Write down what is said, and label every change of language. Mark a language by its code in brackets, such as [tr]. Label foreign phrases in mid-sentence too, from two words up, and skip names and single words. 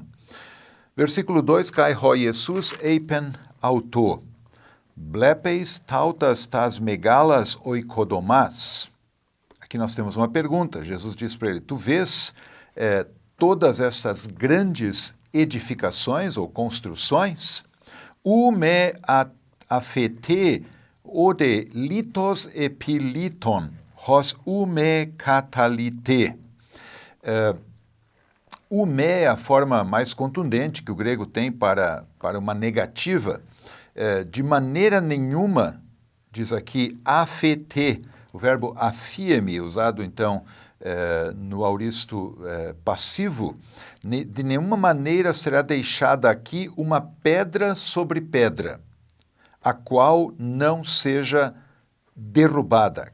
[pt] Versículo 2, [el] Καὶ ὁ Ἰησοῦς εἶπεν αὐτῷ. Βλέπεις ταύτας τὰς μεγάλας οἰκοδομάς. [pt] Aqui nós temos uma pergunta. Jesus diz para ele, tu vês todas estas grandes edificações ou construções? [el] Οὐ μὴ ἀφεθῇ ὧδε λίθος ἐπὶ λίθον, ὃς οὐ μὴ καταλυθῇ. οὐ μή [pt] é a forma mais contundente que o grego tem para uma negativa. De maneira nenhuma, diz aqui, afete, o verbo afieme, usado então no auristo passivo, de nenhuma maneira será deixada aqui uma pedra sobre pedra, a qual não seja derrubada.